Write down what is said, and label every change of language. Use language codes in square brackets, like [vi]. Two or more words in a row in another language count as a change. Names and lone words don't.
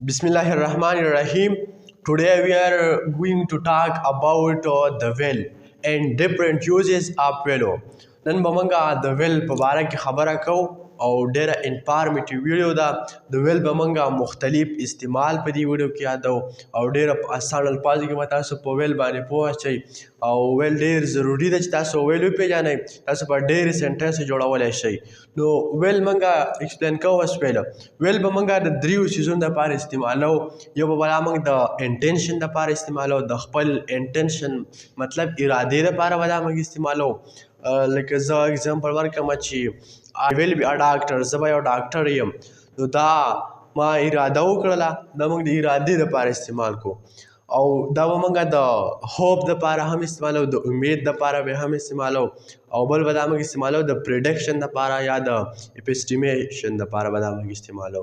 [en] Bismillahirrahmanirrahim. Today we are going to talk about the well and different uses of well. [ps] نن به موږ د ویل په باره کې خبره کوو او ډیره [en] informative video [ps] ده. د ویل به موږ مختلف استعمال په دې ویډیو کې یادو او ډیره په اسان الفاظو کې به تاسو په ویل باندې پوه شئ او ویل ډیر ضروری ده چې تاسو ویل وپېژنئ. تاسو په ډېرې سنټنس جوړولی شئ. نو ویل موږ ایکسپلین کوو اوس ویل به موږ د دریو څیزونو دپاره استعمالو. یو به بلا موږ د انټینشن دپاره استعمالو، د خپل انټینشن مطلب ارادې دپاره به دا موږ استعمالو. لکه زه اګزامپل ورکړم چې [en] I will be a doctor. [ps] زه به یو ډاکټر یم. نو دا ما اراده وکړله، دا موږ د ارادې دپاره استعمال کو. او دا به موږ د هوپ دپاره هم استعمالو، د امید دپاره به هم استعمالو، او بل به دا موږ استعمالو د پریډکشن دپاره یا د اپسټیمیشن دپاره به دا موږ استعمالو.